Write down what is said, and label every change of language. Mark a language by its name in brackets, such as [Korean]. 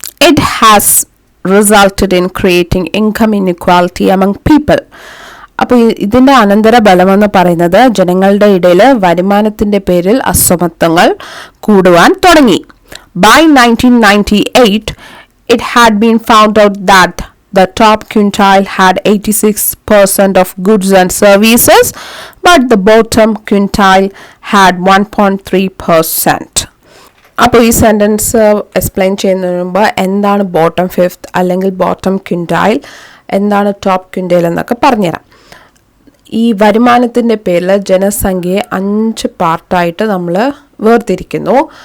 [English] It has resulted in creating income inequality among people. [Malayalam] അപ്പോൾ ഇതിൻ്റെ അനന്തര ഫലമെന്ന് പറയുന്നത് ജനങ്ങളുടെ ഇടയിൽ വരുമാനത്തിൻ്റെ പേരിൽ അസമത്വങ്ങൾ കൂടുവാൻ തുടങ്ങി. [English] By 1998, it had been found out that the top quintile had 86% of goods and services, but the bottom quintile had 1.3%. [Malayalam] അപ്പോൾ ഈ സെൻറ്റൻസ് എക്സ്പ്ലെയിൻ ചെയ്യുന്നതിന് മുമ്പ് എന്താണ് ബോട്ടം ഫിഫ്ത്ത് അല്ലെങ്കിൽ ബോട്ടം ക്വിൻറ്റൈൽ, എന്താണ് ടോപ്പ് ക്വിൻറ്റൈൽ എന്നൊക്കെ പറഞ്ഞുതരാം. ഈ വരുമാനത്തിൻ്റെ പേരിൽ ജനസംഖ്യയെ 5 പാർട്ടായിട്ട് നമ്മൾ വേർതിരിക്കുന്നു.